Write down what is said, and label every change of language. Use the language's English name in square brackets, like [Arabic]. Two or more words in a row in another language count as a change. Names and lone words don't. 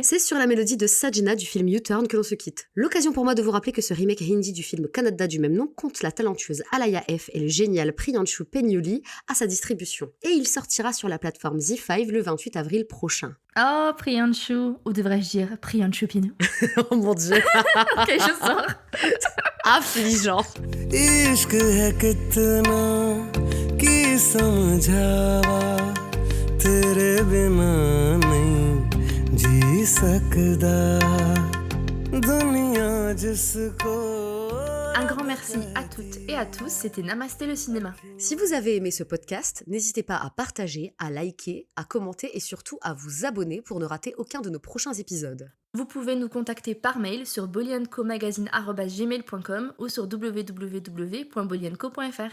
[French] C'est sur la mélodie de Sajna du film U-Turn que l'on se quitte. L'occasion pour moi de vous rappeler que ce remake hindi du film Kannada du même nom compte la talentueuse Alaya F et le génial Priyanshu Penyuli à sa distribution. Et il sortira sur la plateforme ZEE5 le 28 avril prochain. Oh, Priyanshu, ou devrais-je dire Priyanshu Pinu? Oh mon dieu. Ok, je sors. Affligeant. [Hindi] इश्क है कितना की समझावा तेरे बिना नहीं जी सकदा दुनिया जिसको [French] Un grand merci à toutes et à tous, c'était Namasté le cinéma. Si vous avez aimé ce podcast, n'hésitez pas à partager, à liker, à commenter et surtout à vous abonner pour ne rater aucun de nos prochains épisodes. Vous pouvez nous contacter par mail sur bolyancomagazine@gmail.com ou sur www.bolyanco.fr.